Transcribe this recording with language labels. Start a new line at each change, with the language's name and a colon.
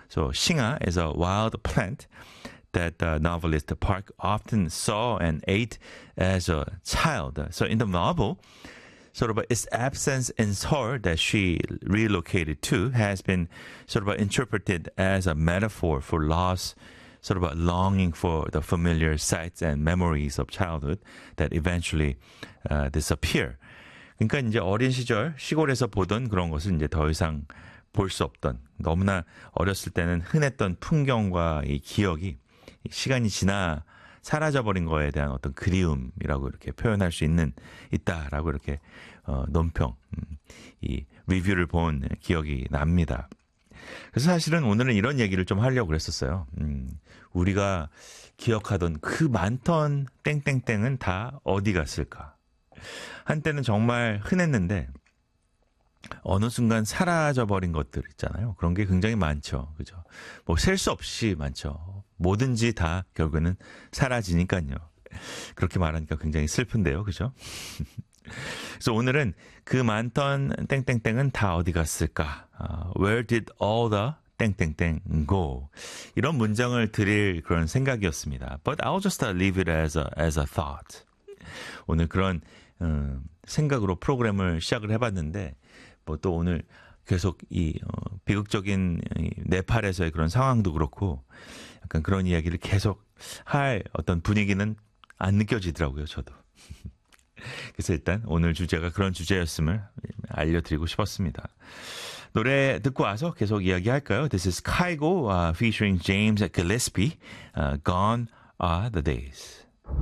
English: So 싱어 is a wild plant that the novelist Park often saw and ate as a child. So in the novel, sort of its absence in Seoul that she relocated to has been sort of interpreted as a metaphor for loss, sort of a longing for the familiar sights and memories of childhood that eventually disappear.
Korean: 그러니까 이제 어린 시절 시골에서 보던 그런 것을 이제 더 이상 볼 수 없던 너무나 어렸을 때는 흔했던 풍경과 이 기억이 시간이 지나 사라져버린 거에 대한 어떤 그리움이라고 이렇게 표현할 수 있는 있다라고 이렇게 논평 이 리뷰를 본 기억이 납니다. 그래서 사실은 오늘은 이런 얘기를 좀 하려고 그랬었어요. 우리가 기억하던 그 많던 땡땡땡은 다 어디 갔을까? 한때는 정말 흔했는데 어느 순간 사라져버린 것들 있잖아요. 그런 게 굉장히 많죠. 그죠? 뭐 셀 수 없이 많죠. 뭐든지 다 결국에는 사라지니까요. 그렇게 말하니까 굉장히 슬픈데요. 그죠? 그래서 오늘은 그 많던 땡땡땡은 다 어디 갔을까?
English: Where did all the 땡땡땡 go?
Korean: 이런 문장을 드릴 그런 생각이었습니다.
English: But I'll just leave it as a thought.
Korean: 오늘 그런 생각으로 프로그램을 시작을 해봤는데 뭐 또 오늘 계속 이 비극적인 네팔에서의 그런 상황도 그렇고 약간 그런 이야기를 계속 할 어떤 분위기는 안 느껴지더라고요, 저도. 그래서 일단 오늘 주제가 그런 주제였음을 알려드리고 싶었습니다. 노래 듣고 와서 계속 이야기할까요?
English: This is Kygo featuring James Gillespie, Gone Are the Days.